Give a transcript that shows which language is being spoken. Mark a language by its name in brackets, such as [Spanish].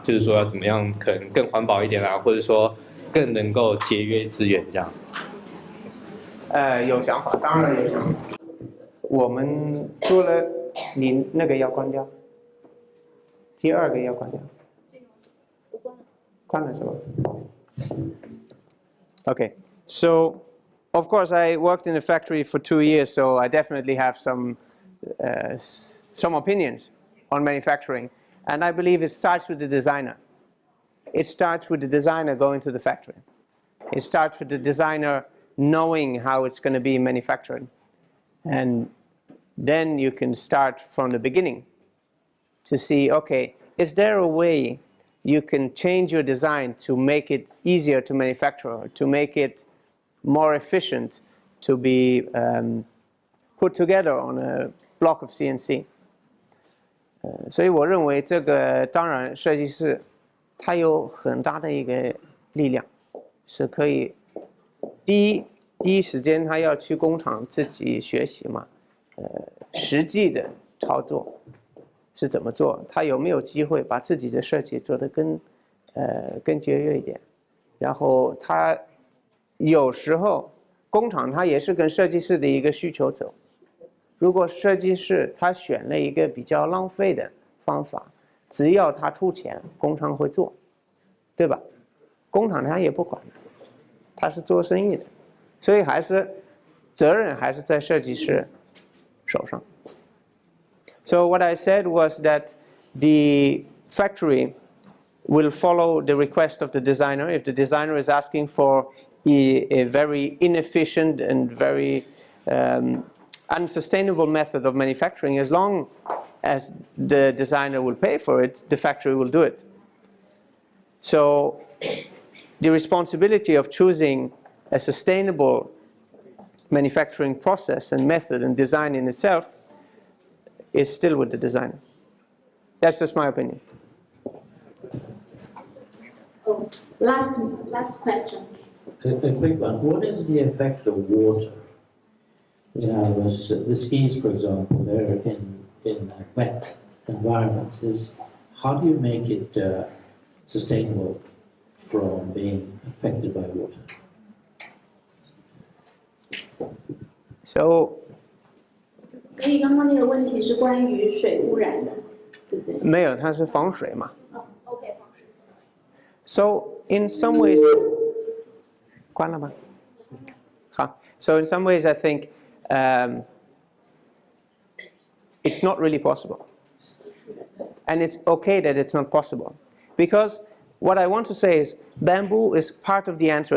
[Chinese] 就是说要怎么样可能更环保一点啊，或者说更能够节约资源这样。有想法，当然有想法。我们做了，你那个要关掉，第2个要关掉。关了是吗 [English] Okay, so of course I worked in a factory for 2 years, so I definitely have some opinions on manufacturing, and I believe it starts with the designer. It starts with the designer going to the factory. It starts with the designer knowing how it's going to be manufactured, and then you can start from the beginning to see, okay, is there a way you can change your design to make it easier to manufacture, to make it more efficient to be put together on a block of CNC. [Chinese] 所以我认为这个当然设计师他有很大的一个力量，是可以第一时间他要去工厂自己学习嘛，实际的操作是怎么做，他有没有机会把自己的设计做得更节约一点，然后他有时候工厂他也是跟设计师的一个需求走。如果设计师他选了一个比较浪费的方法，只要他出钱，工厂会做，对吧？工厂他也不管，他是做生意的，所以还是责任还是在设计师手上。 [English] So what I said was that the factory will follow the request of the designer. If the designer is asking for a very inefficient and very unsustainable method of manufacturing, as long as the designer will pay for it, the factory will do it. So the responsibility of choosing a sustainable manufacturing process and method and design in itself is still with the designer. That's just my opinion. Oh, last question. A quick one. What is the effect of water? You know, the skis, for example, they're in wet environments. How do you make it sustainable from being affected by water? So [Chinese] 所以刚刚那个问题是关于水污染的，对不对？没有，它是防水嘛。哦 ，OK， 防水。 [English] So in some ways, [Chinese] 关了吗？好。 [English] So in some ways, I think it's not really possible, and it's okay that it's not possible, because what I want to say is bamboo is part of the answer.